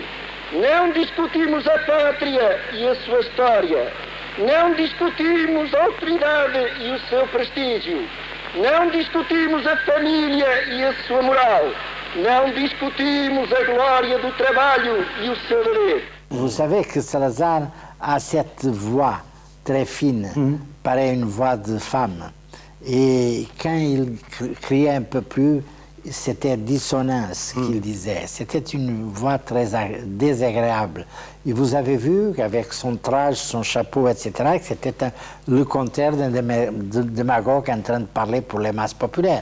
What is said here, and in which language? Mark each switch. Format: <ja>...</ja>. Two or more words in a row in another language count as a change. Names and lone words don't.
<pt>Não discutimos a pátria e a sua história. Não discutimos a autoridade e o seu prestígio. Não discutimos a família e a sua moral. Não discutimos a glória do trabalho e o seu dever.</pt> <fr>Vous savez que Salazar a cette voix très fine, pareille une voix de femme. Et quand il criait un peu plus, c'était dissonant ce qu'il disait. C'était une voix très désagréable. Et vous avez vu qu'avec son traje, son chapeau, etc., que c'était le contraire d'un démagogue en train de parler pour les masses populaires.</fr>